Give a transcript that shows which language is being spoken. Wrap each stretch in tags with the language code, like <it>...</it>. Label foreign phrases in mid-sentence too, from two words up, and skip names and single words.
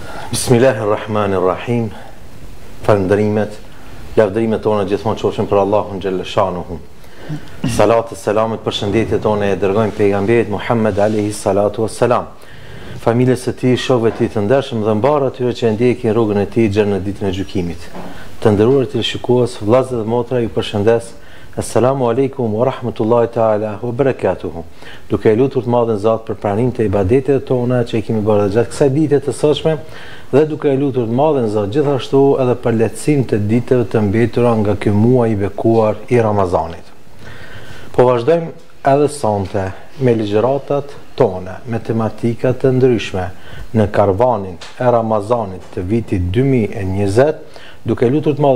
<sq>Bismillahirrahmanirrahim. Falënderimet, lavdërimet tona gjithmonë qofshin për Allahun</sq> <ar>جل شأنه.</ar> <sq>Salat e selamet, përshëndetjet tona e dërgojmë pejgamberit Muhammed</sq> <ar>عليه الصلاة والسلام,</ar> <sq>familjes së tij, shokëve të tij të ndershëm dhe mbarë atyre që ndjekin rrugën e tij deri në ditën e gjykimit. Të nderuar televizionistë, vëllezër dhe motra, ju përshëndes.</sq> <ar>السلام عليكم ورحمة الله تعالى وبركاته.</ar> <sq>Duke e lutur të madhen Zot për pranimin e ibadetet tona që i kemi bërë gjatë kësaj dite të sotshme, dhe duke e lutur të madhen Zot gjithashtu edhe për lehtësinë të ditëve të mbetura nga ky muaj i bekuar i Ramazanit. Po vazhdojmë edhe sonte me ligjëratat tona, me tematika të ndryshme në karavanin e Ramazanit të vitit 2020, duke lutur të</sq>